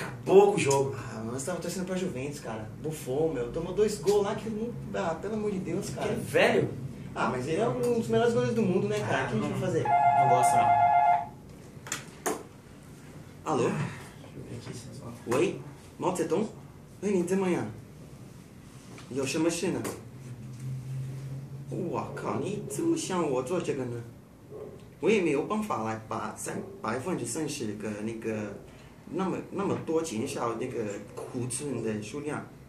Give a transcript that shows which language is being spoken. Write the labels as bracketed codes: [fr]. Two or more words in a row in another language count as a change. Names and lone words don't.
[pt] acabou com o jogo. Ah, mas tava torcendo pra Juventus, cara. Bufou, meu. Tomou 2 gols lá que não dá, pelo amor de Deus, cara. Aquele velho? Ah, mas ele é um dos melhores goleiros do mundo, né, cara? O que a gente vai fazer? Não gosto não. Alô? Deixa eu ver aqui, seu Oswaldo. Oi? Mao Tse-tung? [zh] 喂，你怎么样？有什么事呢？我靠，你怎么想我做这个呢？我也没有办法来把30%个那个那么多减少那个库存的数量。